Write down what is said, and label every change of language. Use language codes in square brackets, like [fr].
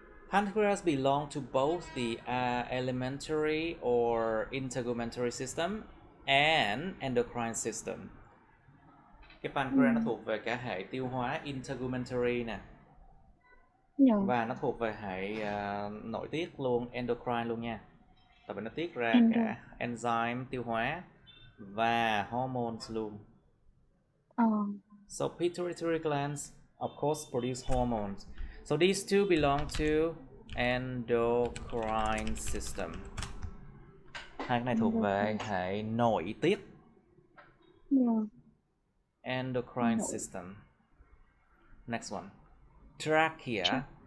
[en] Pancreas belong to both the alimentary or integumentary system and endocrine system. [vi] Cái pancreas nó thuộc về cả hệ tiêu hóa integumentary nè. Và nó thuộc về hệ nội tiết luôn, endocrine luôn nha. Tại vì nó tiết ra cả enzyme tiêu hóa và hormones luôn. [en] So pituitary glands of course produce hormones. So these two belong to endocrine system. [vi] Hai cái này thuộc về hệ nội tiết. [en] Endocrine system. Next one. Trachea.